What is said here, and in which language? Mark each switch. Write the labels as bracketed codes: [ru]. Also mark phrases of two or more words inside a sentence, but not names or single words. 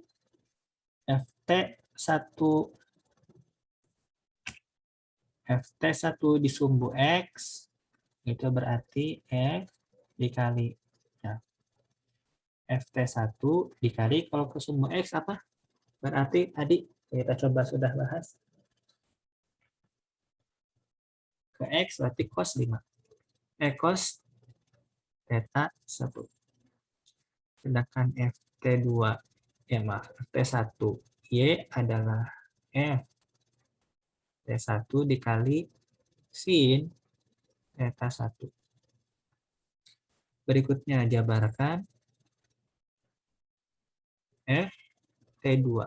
[id] FT1 di sumbu X itu berarti F dikali ya. FT1 dikali kalau ke sumbu X apa? Berarti tadi kita coba sudah bahas. Ke X berarti cos 5. Cos theta 1. Sedangkan FT2 ya maaf, FT1 Y adalah F T1 dikali sin theta 1. Berikutnya jabarkan FT2.